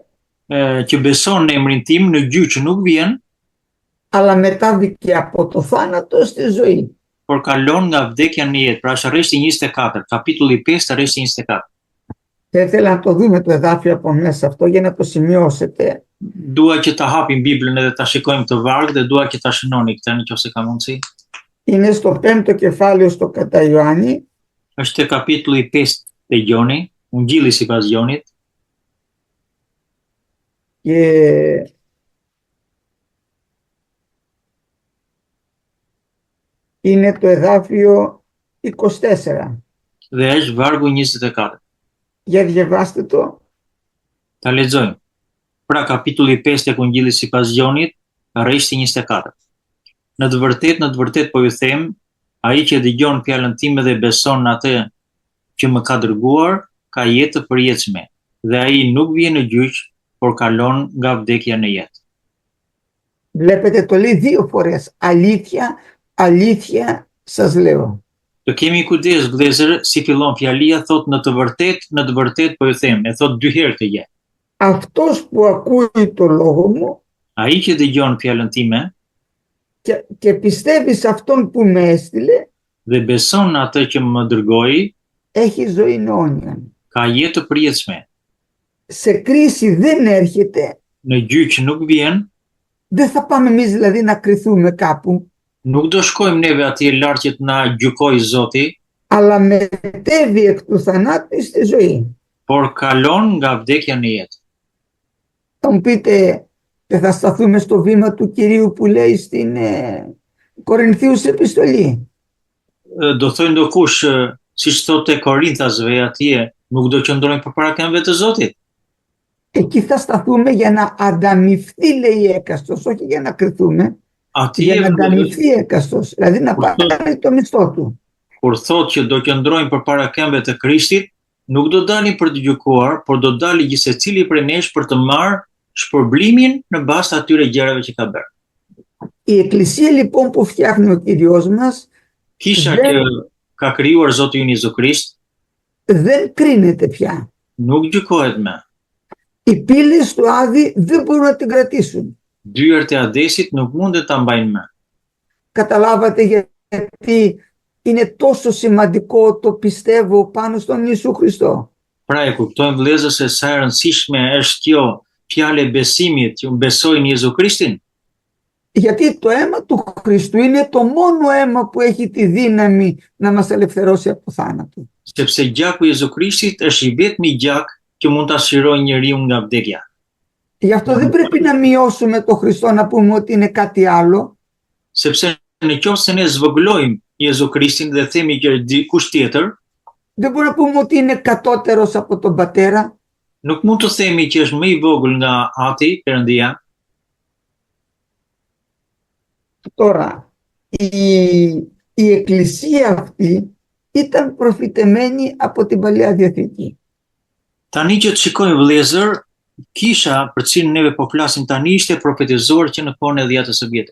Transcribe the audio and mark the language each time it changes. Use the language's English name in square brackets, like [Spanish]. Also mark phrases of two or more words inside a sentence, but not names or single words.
[Albanian] që beson në emrin tim në gjyq nuk vjen, [Greek] αλλά μετάβηκε από το θάνατο στη ζωή. [Albanian] por kalon nga vdekja në jetë. Pra është rreshti 24, kapitulli 5, rreshti 24. [Greek] Θα ήθελα να το δούμε το εδάφιο από μέσα αυτό για να το σημειώσετε. [Albanian] Dua që ta hapim Biblën edhe ta shikojmë të varg dhe dua që ta shënoni këtë nëse ka mundësi. [Greek] Είναι στο 5ο κεφάλαιο στο κατά Ιωάννη [Albanian] Është te kapitulli 5 te Gjoni, Ungjilli sipas Gjonit, [Greek] και είναι το εδάφιο 24. [Albanian] dhe është vargu 24. [Greek] Για διαβάστε το. [Albanian] Ta lexojmë. Pra kapitulli 5 tek Ungjilli sipas Gjonit, rreshti 24. Në të vërtet po ju them, ai që dëgjon fjalën time dhe beson në atë që më ka dërguar, ka jetë të përjetshme, dhe ai nuk vjen në gjyq, por kalon nga vdekja në jetë. [Greek] Βλέπετε, το λέει δύο φορές. Αλήθεια, αλήθεια σας λέω. [Albanian] Të kemi kujdes vëllezër, si fillon fjalia, thot në të vërtet po ju them, e thot 2 herë të jetë. [Greek] Αυτός που ακούει το λόγο μου [Albanian] Ai që dëgjon fjalën time [Greek] και πιστεύει σε αυτόν που με έστειλε, [Albanian] dhe beson në atë që më dërgoi, [Greek] έχει ζωή αιώνια. [Albanian] ka jetë të përjetshme. [Greek] Σε κρίση δεν έρχεται. [Albanian] Në gjyq nuk vjen, [Greek] Δεν θα πάμε εμείς δηλαδή να κριθούμε κάπου, [Albanian] nuk do shkojmë neve atje lart që të na gjykojë Zoti, [Greek] αλλά μετέβει εκ του θανάτου στη ζωή. [Albanian] por kalon nga vdekja në jetë. [Greek] Θα μου πείτε, και θα σταθούμε στο βήμα του Κυρίου που λέει στην Κορινθίους επιστολή. [Albanian] Do thojnë ndokush, siç thotë Korinthasve atje, nuk do qëndrojmë përpara këmbëve të Zotit. [Greek] Εκεί θα σταθούμε για να ανταμυφθεί, λέει έκαστος, όχι για να κριθούμε, για να [Albanian] Atje [Greek] ανταμυφθεί έκαστος, δηλαδή να πάρει το μισθό του. [Albanian] kur thotë që do qëndrojmë përpara këmbëve të Krishtit, nuk do dalin për të gjykuar, por do dali gjithsecili prej nesh për të marrë shpërblimin në bazë të atyre gjërave që ka bërë. [Greek] Η Εκκλησία λοιπόν που φτιάχνει ο Κύριος μας [Albanian] Kisha [Greek] δεν, [Albanian] që ka krijuar Zoti ynë Jezu Krisht [Greek] δεν κρίνεται πια. [Albanian] nuk gjykohet më. [Greek] Οι πύλες του Άδη δεν μπορούν να την κρατήσουν. [Albanian] Dyert e Adesit nuk mundet ta mbajnë më. [Greek] Καταλάβατε γιατί είναι τόσο σημαντικό το πιστεύω πάνω στον Ιησού Χριστό. [Albanian] Pra e kuptojmë vëllezër se sa e rëndësishme është kjo fjalë e besimit që unë besoj në Jezu Krishtin. [Greek] Γιατί το αίμα του Χριστού είναι το μόνο αίμα που έχει τη δύναμη να μας ελευθερώσει από θάνατο. [Albanian] Sepse gjaku i Jezu Krishtit është i vetmi gjak që mund ta shirojë njeriu nga vdekja. [Greek] Γι' αυτό δεν πρέπει να μειώσουμε το Χριστό να πούμε ότι είναι κάτι άλλο. [Albanian] Sepse në qoftë se ne zvogëlojmë Jezu Krishtin dhe themi që është dikush tjetër, [Greek] Δεν μπορούμε να πούμε ότι είναι κατώτερος από τον Πατέρα. [Albanian] nuk mund të themi që është më i vogël nga Ati, Perëndia. [Greek] Τώρα, η Εκκλησία αυτή ήταν προφητεμένη από την Παλαιά Διαθήκη. [Albanian] Tani që të shikojmë vëllezër, kisha për cilën neve po flasim tani ishte profetizuar që në kohën e Dhjetës së Vjetër.